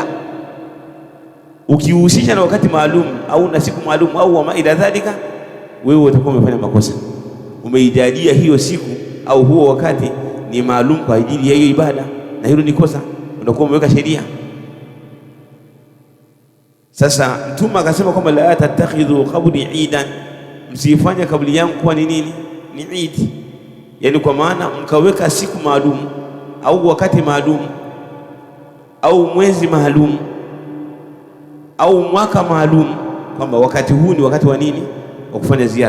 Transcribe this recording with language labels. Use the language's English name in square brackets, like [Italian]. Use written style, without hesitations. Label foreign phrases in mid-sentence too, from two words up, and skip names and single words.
[Swahili] Ukihusisha na wakati maalum au na siku maalum au [Arabic] وما إلى ذلك, [Swahili] wewe utakuwa umefanya makosa. Umeijalia hiyo siku au huo wakati ni maalum kwa ajili ya hiyo ibada, na hilo ni kosa, unakuwa umeweka sheria. Sasa Mtume akasema kwamba [Arabic] لا تتخذوا قبري عيدا, [Swahili] msifanye kaburi yangu kuwa ni nini? Ni Eid. Yani kwa maana mkaweka siku maalum au wakati maalum au mwezi maalum au mwaka maalum, kwamba wakati huu ni wakati wa nini? Wa kufanya ziara.